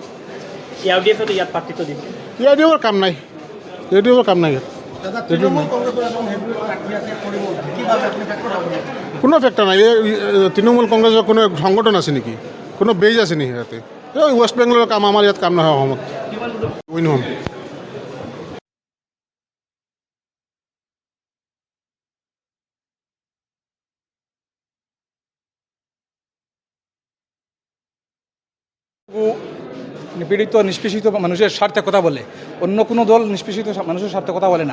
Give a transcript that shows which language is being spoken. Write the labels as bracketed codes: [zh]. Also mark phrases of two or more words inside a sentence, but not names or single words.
[as] ইয়াৰ কাম নাই, ইয়াৰ কাম নাই। কোনো ফেক্টৰ নাই। তৃণমূল কংগ্ৰেছৰ কোনো সংগঠন আছে নেকি? কোনো বেজ আছে নেকি ইয়াতে? ৱেষ্ট বেংগলৰ কাম, আমাৰ ইয়াত কাম নহয়। অসমত উইন হ'ম। [bn] নিপীড়িত নিষ্পেষিত মানুষের স্বার্থে কথা বলে, অন্য কোনো দল নিষ্পেষিত মানুষের স্বার্থে কথা বলে না।